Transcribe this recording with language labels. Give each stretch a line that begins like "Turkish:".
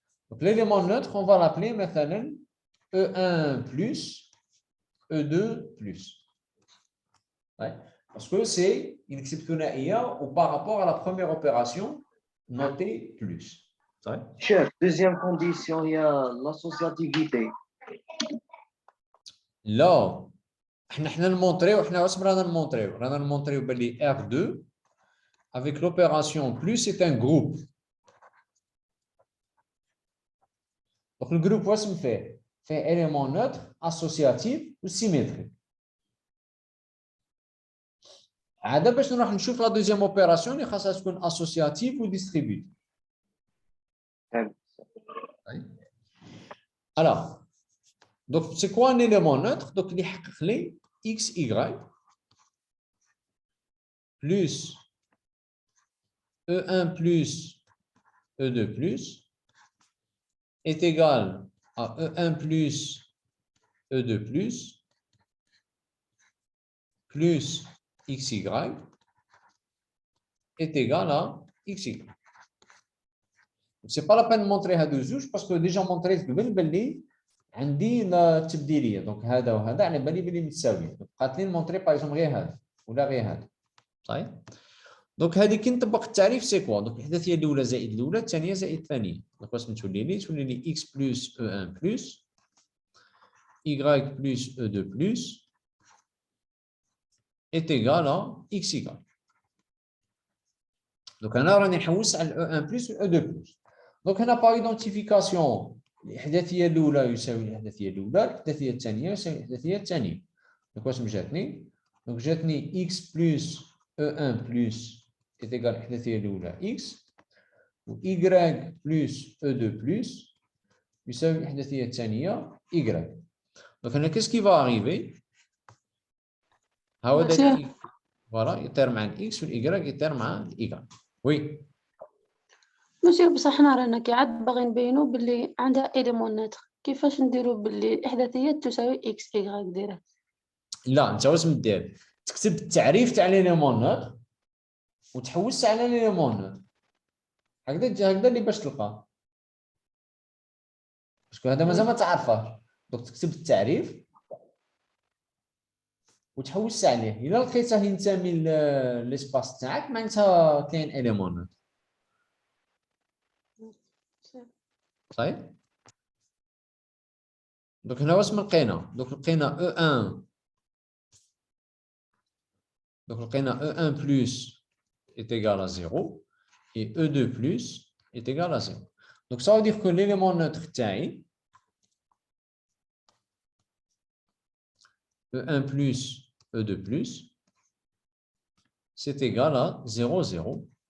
French: Donc, l'élément neutre, on va l'appeler maintenant E1 plus E2 plus. Ouais. Parce que c'est une exception ou par rapport à la première opération, notée plus. Ouais. Chef, deuxième condition, il y a l'associativité.
Arabic: Là, حنا نمونطريو حنا واش رانا نمونطريو رانا نمونطريو باللي R2
French: avec l'opération plus c'est un groupe. Donc le groupe واش fait élément neutre associatif ou symétrique.
Arabic: عاده باش نروح نشوف
French: la deuxième opération
Arabic: اللي خاصها تكون
French: associative ou distributive. Alors donc c'est quoi un élément neutre? Donc
Arabic: اللي يحقق لي
French: xy plus E1 plus E2 plus est égal à E1 plus E2 plus xy est égal à xy. Ce n'est pas la peine de montrer
Arabic: هادو زوج
French: parce que déjà montré
Arabic: قبل باللي عندي التبديليه دونك هذا وهذا على بالي بلي متساويين. بقات لي نمونطري باغ اكزومبل غير هذا ولا غير هذا. صحيح. دونك هذه كي نطبق التعريف سي كوا دونك الاحداثيه الاولى زائد الاولى الثانيه زائد الثانيه. دونك واش تولي لي
French: x plus E1 plus y plus E2 plus est égal à xy.
Arabic: دونك انا راني نحوس على E1 plus و E2 plus. دونك هنا باغ ايدونتيفيكاسيون الاحداثيه الاولى يساوي الاحداثيه الاولى الاحداثيه الثانيه يساوي الاحداثيه الثانيه. دونك واش جاتني؟ دونك جاتني x plus E1 plus
French: est égal à
Arabic: الاحداثيه الاولى x و y plus E2 plus يساوي الاحداثيه الثانيه y. دونك هنا
French: qu'est-ce qui va arriver؟
Arabic: ها هو داك فوالا يطير مع الاكس والاي يطير مع الاي. وي ماشي بصح حنا رانا كي عاد باغي نبينو باللي عندها ايليمون ناتر. كيفاش نديرو باللي الاحداثيات تساوي اكس اي ديرها؟ لا انت واش مدير؟ تكتب التعريف تاع ليليمون نوتر وتحوس على ليليمون نوتر. هكذا اللي باش تلقى. باسكو هذا مازال ما تعرفهاش. دونك تكتب التعريف وتحوس عليه. الا لقيته ينتمي للسباس تاعك معناتها كاين اليمون نوتر. صحيح. دونك هنا واش لقينا؟ دونك لقينا E1 donc لقينا E1 plus
French: est égal à 0
Arabic: et E2 plus est égal à 0.
French: Donc ça veut dire que l'élément neutre taille E1 plus E2 plus c'est égal à 0 0.